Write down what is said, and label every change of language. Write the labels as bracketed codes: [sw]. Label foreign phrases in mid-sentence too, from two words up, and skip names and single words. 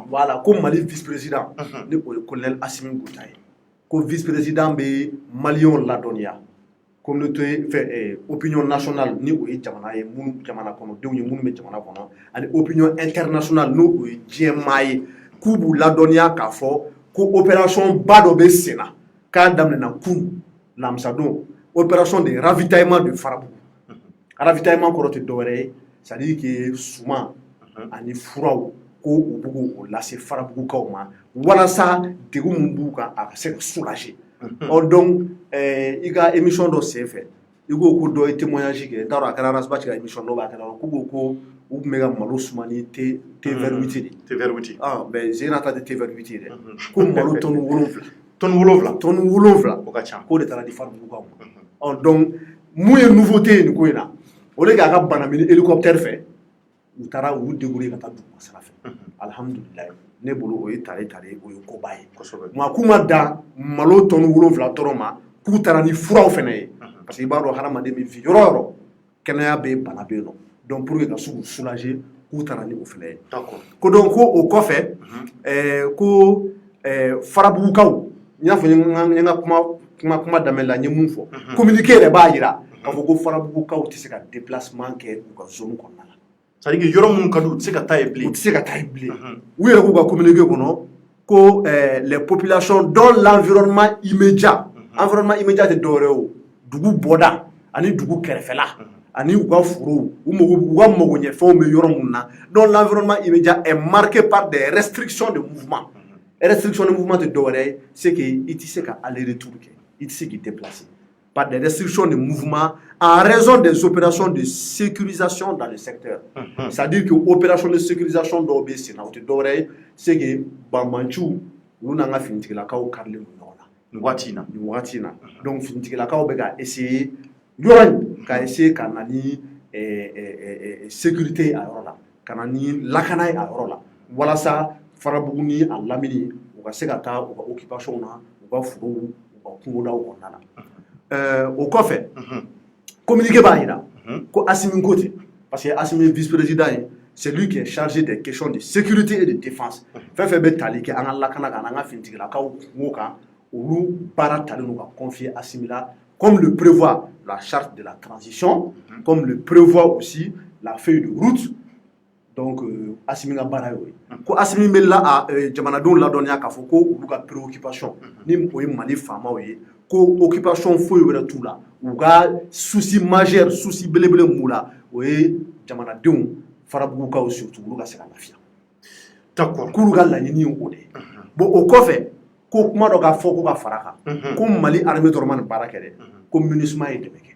[bm] voilà ko Mali [fr] vice président [bm] ni o ye colonel Assimi Goïta ye ko vice président bɛ maliyɛnw ladɔnniya communauté fɛ [fr] opinion nationale [bm] ni o ye jamana ye minnu jamana kɔnɔdenw ye minnu bɛ jamana kɔnɔ ani [fr] opinion internationale [bm] n'o o ye diɲɛmaa ye k'u b'u ladɔnniya k'a fɔ ko opération ba dɔ bɛ sen na k'a daminɛna kunu lamisa don [fr] opération de ravitaillement de Farabugu ravitaillement [bm] kɔrɔ tɛ dɔwɛrɛ ye [fr] c'est à dire que [bm] suman ani furaw ko u b'u o lase Farabugukaw ma walasa degun min b'u kan a ka se ka soulager donc i ka émission dɔ senfɛ i ko ko dɔ ye témoignage kɛ n t'a dɔn a kɛra Arasbach ka émission dɔ b'a kɛra k'u ko u tun bɛ ka malo suma ni [fr] thé vert 8 de mais j'ai entendu thé vert 8 [bm] dɛ ko malo tonne 7 o ka ca k'o de taara di Farabugukaw ma donc mun ye nouveauté ye nin ko in na o de k'a ka bana mini hélicoptère fɛ u taara u débrouiller ka taa duguma sira fɛ alhamdulilayi ne bolo o ye tare o ye koba ye nka k'u ma dan malo tonne 7 dɔrɔn ma k'u taara ni furaw fɛnɛ ye [fr] parce que [bm] i b'a dɔn hadamaden bɛ fi yɔrɔ yɔrɔ kɛnɛya bɛ yen bana bɛ yen nɔ donc [fr] pour que [bm] ka se k'u soulager k'u taara ni o fɛnɛ ye ko donc ko o kɔfɛ ko Farabugukaw n y'a fɔ n ye n ka kuma daminɛ la n ye mun fɔ communiqué yɛrɛ b'a jira k'a fɔ ko Farabugukaw tɛ se ka déplacement kɛ u ka zone kɔnɔna la [fr] c'est à dire que [bm] yɔrɔ minnu ka di u tɛ se ka taa yen bilen u yɛrɛ k'u ka communiqué kɔnɔ ko [fr] les populations dans l'environnement immédiat [bm] tɛ dɔwɛrɛ ye o dugu bɔda ani dugu kɛrɛfɛla ani u ka forow u ka magoɲɛfɛnw bɛ yɔrɔ minnu na [fr] donc l'environnement immédiat est marqué par des restrictions de mouvement [bm] tɛ dɔwɛrɛ ye [fr] c'est que [bm] i tɛ se ka [fr] aller retour [bm] kɛ i tɛ se k'i déplacer [fr] par des restrictions de mouvement en raison des opérations de sécurisation dans le secteur. C'est-à-dire que opération de sécurisation [bm] dɔw bɛ sen na o tɛ dɔwɛrɛ ye [fr] c'est que [bm] banbanciw olu n'an ka finitigilakaw karilen don ɲɔgɔn na nin waati in na donc finitigilakaw bɛ ka essayer yɔrɔ in ka essayer ka na ni sécurité a yɔrɔ la ka na ni lakana ye a yɔrɔ la walasa Farabugu ni a lamini u ka se ka taa u ka occupation na u ka forow u ka kungodaw kɔnɔna na o kɔfɛ communiqué b'a jira ko Assimi ko ten [fr] parce que Assimi vice président [bm] ye [fr] c'est lui qui est chargé des questions de sécurité et de défense [bm] fɛn fɛn bɛ tali kɛ an ka lakana kan an ka finitigilakaw kungo kan olu baara talen don ka confier Assimi la [fr] comme le prévoit la charte de la transition comme le prévoit aussi la feuille de route [bm] donc Assimi ka baara y'o ye ko Assimi bɛ jamanadenw ladɔnniya k'a fɔ ko olu ka préoccupation ni o ye Mali faamaw ye ko occupation foyi wɛrɛ t'u la u ka [fr] souci majeur [bm] souci belebele mun b'u la o ye jamanadenw Farabugukaw surtout olu ka se ka lafiya d'accord k'olu ka laɲini ye o de ye bon o kɔfɛ ko kuma dɔ ka fɔ ko ka fara kan ko Mali armée dɔrɔn ma nin baara kɛ dɛ ko MINUSMA ye dɛmɛ kɛ